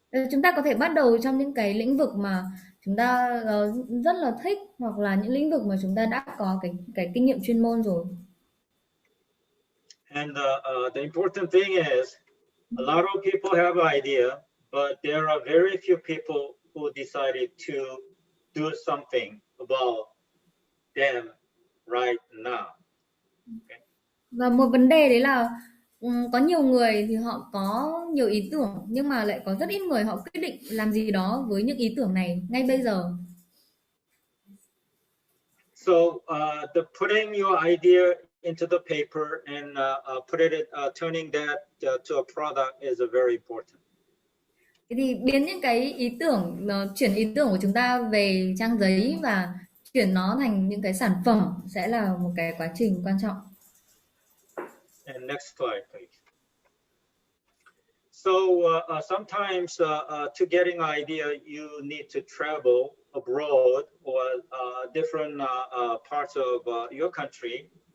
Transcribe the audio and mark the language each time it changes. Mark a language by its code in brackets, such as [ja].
[vi] Chúng ta có thể bắt đầu trong những cái lĩnh vực mà chúng ta rất là thích, hoặc là những lĩnh vực mà chúng ta đã có cái kinh nghiệm chuyên môn rồi. [en] And the important thing is, a lot of people have an idea, but there are very few people who decided to do something about them right now. Okay? [vi] Và một vấn đề đấy là có nhiều người thì họ có nhiều ý tưởng, nhưng mà lại có rất ít người họ quyết định làm gì đó với những ý tưởng này ngay bây giờ. [en] So the putting your idea into the paper and turning that to a product is very important. [vi] Thế thì biến những cái ý tưởng, chuyển ý tưởng của chúng ta về trang giấy và chuyển nó thành những cái sản phẩm sẽ là một cái quá trình quan trọng. [en] And next slide, please. So sometimes to getting an idea, you need to travel abroad or different parts of your country.